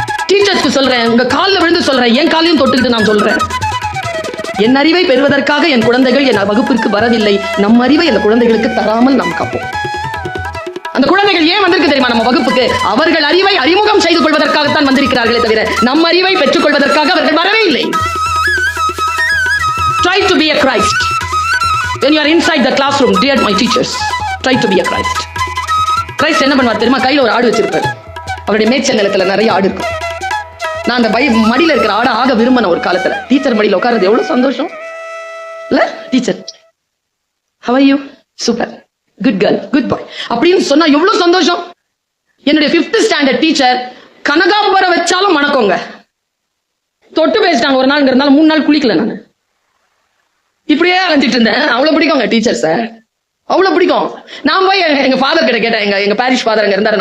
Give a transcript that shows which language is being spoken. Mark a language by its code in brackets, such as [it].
[ta] டீச்சர்ஸ்க்கு சொல்றேன், உங்க காலில் விழுந்து சொல்றேன், என் காலையும் தொட்டுக்கிட்டு நான் சொல்றேன், என் அறிவை பெறுவதற்காக என் குழந்தைகள் என் வகுப்பிற்கு வரவில்லை. நம் அறிவை அந்த குழந்தைகளுக்கு தராமல் நாம் காப்போம். அந்த குழந்தைகள் ஏன் வந்திருக்கு தெரியுமா நம்ம வகுப்புக்கு? அவர்கள் அறிவை அறிமுகம் செய்து கொள்வதற்காகத்தான் வந்திருக்கிறார்களே தவிர நம் அறிவை பெற்றுக் கொள்வதற்காக அவர்கள் வரவே இல்லை. [en] Try to be a Christ. When you are inside the classroom, dear my teachers, try to be a Christ. [ta] Christ என்ன பண்ணுவார் தெரியுமா? கையில ஒரு ஆடு வச்சிருப்பார். அவருடைய மேய்ச்சல் நிலத்துல நிறைய ஆடு இருக்கும். நான் அந்த மடியில இருக்கிற ஆடை ஆக விரும்பின ஒரு காலத்துல. டீச்சர் மடியில உட்கார்றது எவ்வளவு சந்தோஷம் இல்ல? [en] Teacher, how are you? [ta] Super, good girl, good பாய் அப்படின்னு சொன்னா எவ்வளவு சந்தோஷம். என்னுடைய 5th ஸ்டாண்டர்ட் டீச்சர் கனகாம்பரம் வச்சாலும் மணக்கோங்க. தொட்டு பேசிட்டாங்க ஒரு நாள், 3 நாள் குளிக்கல. நான் இப்படியே அலைஞ்சிட்டு இருந்தேன். அவ்வளவு பிடிக்குங்க டீச்சர் சார், அவ்வளவு பிடிக்கும். நான் போய் எங்க ஃபாதர் கிட்ட கேட்டேன். எங்க பாரிஷ் ஃபாதர் அங்க இருந்தாரு.